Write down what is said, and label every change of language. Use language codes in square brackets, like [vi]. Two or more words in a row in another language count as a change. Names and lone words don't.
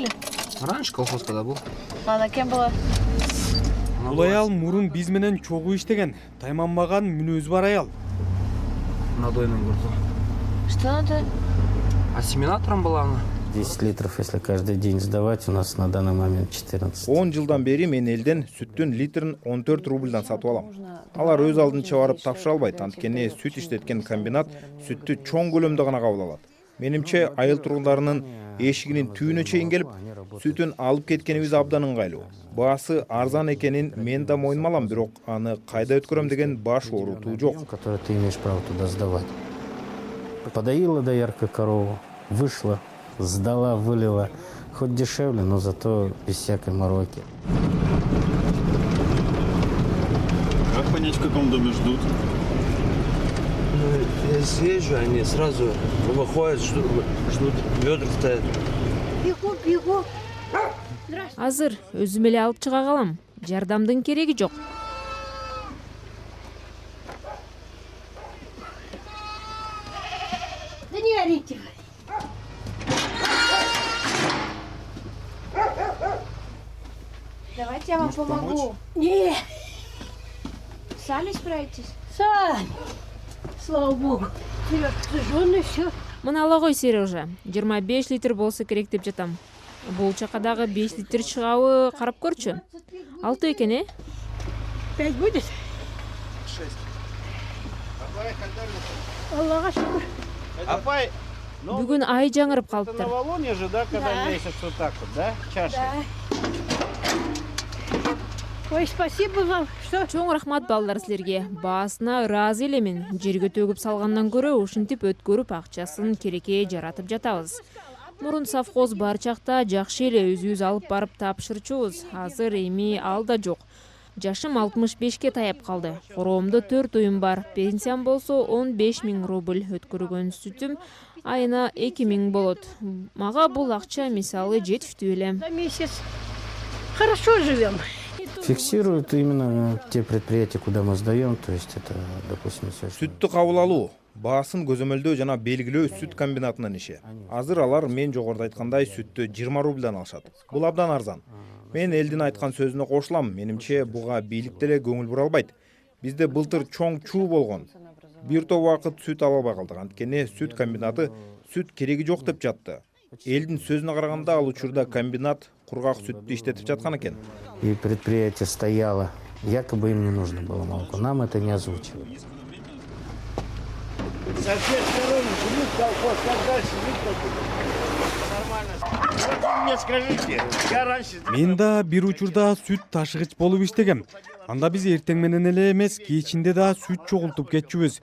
[ru] Раньше колхоз когда был. А она кем была? [ky] Бул аял мурун биз менен чогуу иштеген, тайманбаган мүнөзү бар аял. [ru] Надойным грузом. Что надо? Ассимилятором была она. 10 литров, если каждый день сдавать, у нас на данный момент 14. [ky] 10 жылдан бери мен элден сүттүн литрин 14 рубльдан сатып алам. Алар өз алдынча барып тапшыра албайт, анткени сүт иштеткен комбинат сүттү чоң көлөмдө гана кабыл алат. Менимче айыл тургундарынын эшигинин түбүнө чейин келип, сүтүн алып кеткенибиз абдан ыңгайлуу. Баасы арзан экенин мен да мойнума алам, бирок аны кайда өткөрөм деген баш оорутуу жок. [ru] Который ты имеешь право туда сдавать. Подоила доярка корову, вышла, сдала, вылила. Хоть дешевле, но зато без всякой мороки. Как понять, в каком доме ждут? Ну, я съезжу, они сразу выходят, ждут, ведра стоят. Бегу. [ky] Азыр өзүм эле алып чыга калам. Жардамдын кереги жок. [ru] Да не орите. Давайте я вам помогу. Не. Сами справитесь? Сань, слава богу. Сереж, ты жжёный все. [ky] Мына ғой Сережа, 25 литр болса керек деп жатам. Бул чакадагы 5 литр чыгабы карап көрчү. 6 экен, [ru] 5 будет? 6. [ky] Аллаға шүкір. Апай, Бүгүн ай жаңырып калыптыр. [ru] новолуние же, да, когда месяц вот так вот, да? Чаша. Ой, спасибо вам, что... [ky] Чоң рахмат балдар силерге. Баасына ыраазы элемин. Жерге төгүп салгандан көрө ушинтип өткөрүп акчасын керекке жаратып жатабыз. Мурун совхоз бар чакта жакшы эле өзүбүз алып барып тапшырчубуз. Азыр эми ал да жок. Жашым 65ке таяп калды. Короомдо 4 уюм бар. Пенсиям болсо 15 000 рубль. Өткөргөн сүтүм айына 2 000 болот. Мага бул акча мисалы жетиштүү эле. [ru] За месяц хорошо живем. Фиксируют именно те предприятия, куда мы сдаем, то есть это, допустим, все, что... [ky] Сүттү кабыл алуу, баасын көзөмөлдөө жана белгилөө сүт комбинатынын иши. Азыр алар мен жогоруда айткандай сүттү 20 рубльдан алышат. Бул абдан арзан. Мен элдин айткан сөзүнө кошулам. Менимче буга бийлик деле көңүл бура албайт. Бизде былтыр чоң чуу болгон. Бир топ убакыт сүт ала албай калдык. Анткени сүт комбинаты сүт кереги жок деп жатты. Элдин сөзүнө караганда ал учурда комбинат кургак сүттү иштетип жаткан экен. [ru] И предприятие стояло, якобы им не нужно было молоко. Нам это не озвучивали. Со всех сторон жмут колхоз, как дальше жить, нормально. Мне скажите, я раньше... [ky] Мен да бир учурда сүт ташыгыч болуп иштегем. Анда биз эртең менен эле эмес, кечинде да сүт чогултуп кетчүбүз.